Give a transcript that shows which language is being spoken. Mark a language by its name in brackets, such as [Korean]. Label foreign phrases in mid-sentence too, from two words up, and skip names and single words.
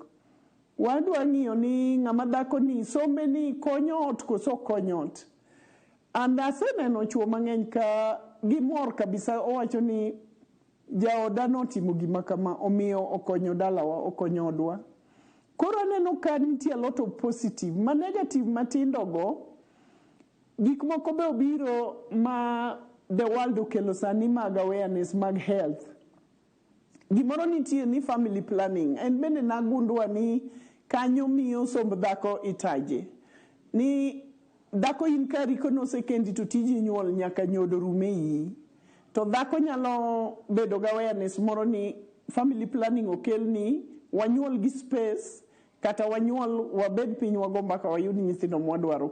[Luo (Kenya and Tanzania)] Wadwa ng'iyo ni ng'ama dhako ni sombe ni konyo ot koso konyo ot. And aseneno chuo mang'eny ka gimor kabisa, owacho ni jaoda notimo gima kama, omiyo okonyo dalawa, okonyo odwa. Koro aneno ka nitie [English] a lot of positive. [Luo (Kenya and Tanzania)] Ma negative matindo go, gik moko be obiro ma [English] the world [Luo (Kenya and Tanzania)] okelo sani mag awareness mag health. Gimoro nitie ni [English] family planning. [Luo (Kenya and Tanzania)] En bende nagundwa ni kanyo miyo somb dhako itaje. Ni dhako in kari kono sekendi to tiji nyuol nyaka nyodo rume iyi. To dhako nyalo bedo ga awareness moro ni [English] family planning [Luo (Kenya and Tanzania)] okel ni wanyuol gi space, kata wanyuol wabed piny wagomba ka wayud nyithindo mwadwaro.